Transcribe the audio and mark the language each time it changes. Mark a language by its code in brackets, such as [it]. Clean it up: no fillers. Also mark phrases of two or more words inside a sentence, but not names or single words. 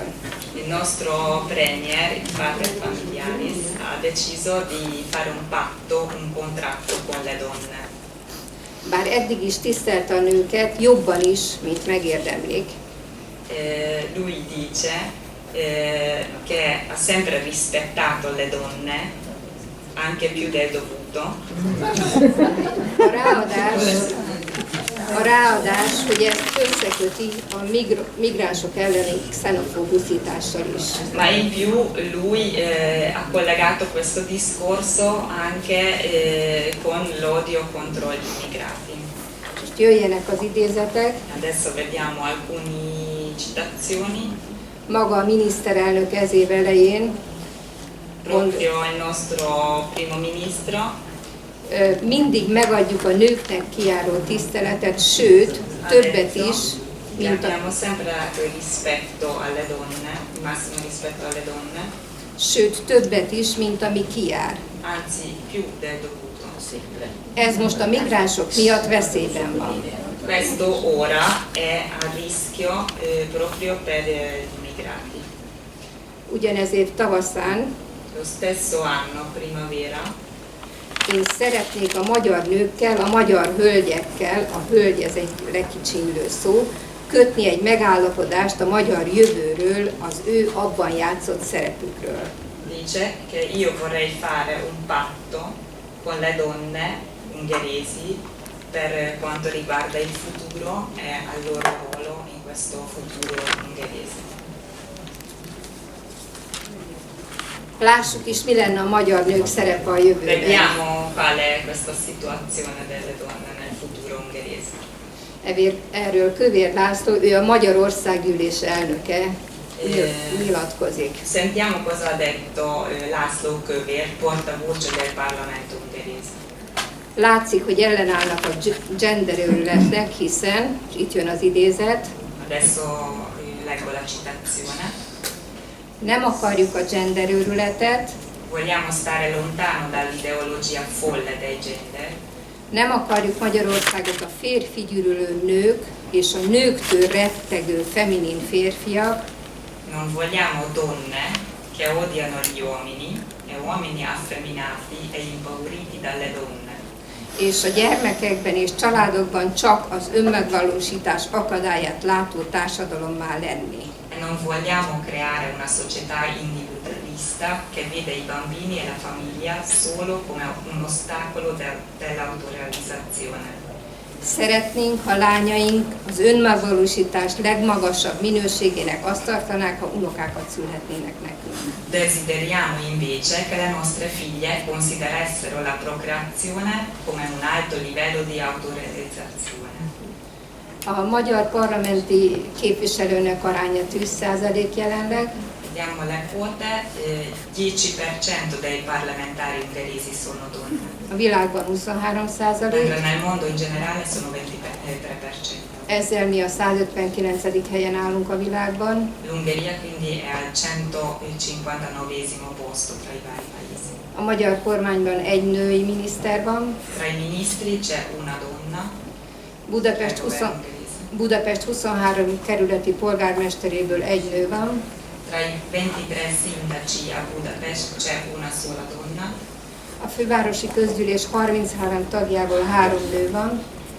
[it] Il nostro premier, il [la] Pater Familiaris, [it] ha deciso di fare un patto, un contratto con le donne. [hu] Bár eddig is tisztelte a nőket, jobban is, mint megérdemlik. [it] Lui dice che ha sempre rispettato le donne, anche più del dovuto. [hu] A ráadás, hogy ezt összeköti a migránsok elleni xenofób buszítással is. [it] Ma in più lui ha collegato questo discorso anche con l'odio contro gli immigrati. [hu] Most jöjjenek az idézetek. [it] Adesso vediamo alcune citazioni. [hu] Maga a miniszterelnök ez év elején [it] Proprio il nostro primo ministro. [hu] Mindig megadjuk a nőknek kijáró tiszteletet, sőt, többet is, mint [it] Abbiamo sempre dato il rispetto alle donne, il massimo rispetto alle donne. [hu] Sőt, többet is, mint ami kijár. [it] Anzi, più del dovuto. [hu] Ez most a migránsok miatt veszélyben van. [it] Questo ora è a rischio proprio per gli immigrati. [hu] Ugyanez év tavaszán [it] Lo stesso anno, primavera, [hu] én szeretnék a magyar nőkkel, a magyar hölgyekkel, a hölgy ez egy lekicsinylő szó, kötni egy megállapodást a magyar jövőről, az ő abban játszott szerepükről. [it] dice che io vorrei fare un patto con le donne ungheresi per quanto riguarda il futuro e al loro ruolo in questo futuro ungherese. [hu] Lássuk is, mi lenne a magyar nők szerepe a jövőben. [it] Vediamo qual è questa situazione delle donne nel futuro ungherese. [hu] Erről Kövér László, ő a Magyar Országgyűlés elnöke, nyilatkozik. [it] Sentiamo cosa ha detto László Kövér, portavoce del Parlamento ungherese. [hu] Látszik, hogy ellenállnak a genderőrületnek, hiszen, és itt jön az idézet, [it] Adesso leggo la citazione. [hu] nem akarjuk a genderőrületet, [it] Vogliamo stare lontano dall'ideologia folle dei gender. [hu] nem akarjuk Magyarországot a férfi gyűlölő nők és a nőktől rettegő feminin férfiak, [it] Non vogliamo donne che odiano gli uomini e uomini affeminati e impauriti dalle donne. [hu] és a gyermekekben és családokban csak az önmegvalósítás akadályát látó társadalommá lenni. [it] E non vogliamo creare una società individualista che vede i bambini e la famiglia solo come un ostacolo dell'autorealizzazione. [hu] Szeretnénk, ha lányaink az önmegvalósítás legmagasabb minőségének azt tartanák, ha unokákat szülhetnének nekünk. [it] Desideriamo invece che le nostre figlie considerassero la procreazione come un alto livello di autorealizzazione. [hu] A magyar parlamenti képviselőnek aránya 10% jelenleg, [it] Vediamo le quote, 10% dei parlamentari ungheresi sono donne, [hu] a világban 23%, [it] mentre nel mondo in generale sono 23%. [hu] ezzel mi a 159. helyen állunk a világban. [it] L'Ungheria quindi è al 159° posto tra i vari paesi. [hu] A magyar kormányban egy női miniszter van, [it] Tra i ministri c'è una donna, [hu] Budapest 23 kerületi polgármesteréből egy nő van, [it] tra i 23 sindaci a Budapest c'è una sola donna, [hu] a fővárosi közgyűlés 33 tagjából 3 nő van,